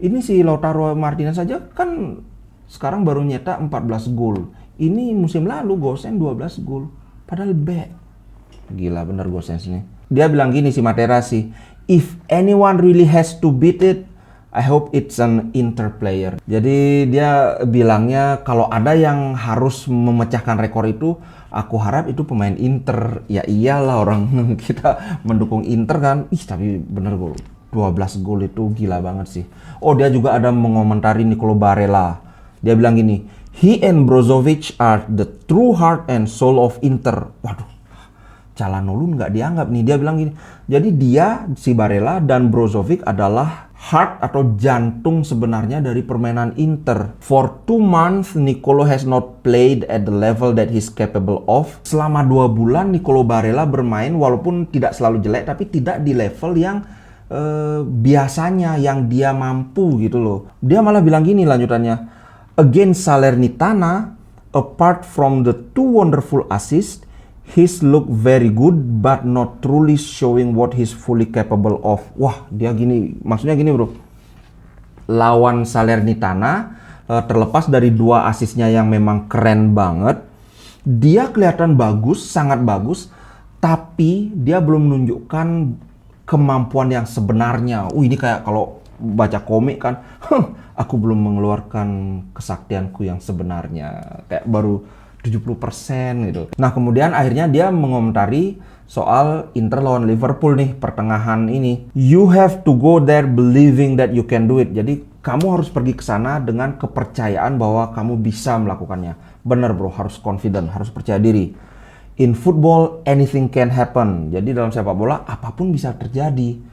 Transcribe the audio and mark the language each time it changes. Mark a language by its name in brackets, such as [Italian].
[Indonesian] Ini si Lautaro Martinez saja kan sekarang baru nyetak 14 gol. Ini musim lalu Gosens 12 gol, padahal back. Gila bener Gosens ini. Dia bilang gini si Materazzi, [English] If anyone really has to beat it, I hope it's an Inter player. [Indonesian] Jadi dia bilangnya kalau ada yang harus memecahkan rekor itu, aku harap itu pemain Inter. Ya iyalah, orang kita mendukung Inter kan. Tapi bener gol. 12 gol itu gila banget sih. Oh, dia juga ada mengomentari Nicolo Barella. Dia bilang gini, [English] he and Brozovic are the true heart and soul of Inter. [Indonesian] Waduh, Calhanoglu nggak dianggap nih. Dia bilang gini, jadi dia, si Barella dan Brozovic adalah heart atau jantung sebenarnya dari permainan Inter. [English] For 2 months, Nicolo has not played at the level that he's capable of. [Indonesian] Selama 2 bulan, Nicolo Barella bermain walaupun tidak selalu jelek, tapi tidak di level yang biasanya, yang dia mampu gitu loh. Dia malah bilang gini lanjutannya, [English] against Salernitana, apart from the 2 wonderful assists, he's look very good but not truly showing what he's fully capable of. [Indonesian] Wah, dia gini, maksudnya gini bro. Lawan Salernitana, terlepas dari 2 asisnya yang memang keren banget, dia kelihatan bagus, sangat bagus, tapi dia belum menunjukkan kemampuan yang sebenarnya. Ini kayak kalau baca komik kan, aku belum mengeluarkan kesaktianku yang sebenarnya. Kayak baru 70% gitu. Nah, kemudian akhirnya dia mengomentari soal Inter lawan Liverpool nih, pertengahan ini. [English] You have to go there believing that you can do it. [Indonesian] Jadi, kamu harus pergi ke sana dengan kepercayaan bahwa kamu bisa melakukannya. Bener bro, harus confident, harus percaya diri. [English] In football, anything can happen. [Indonesian] Jadi dalam sepak bola, apapun bisa terjadi.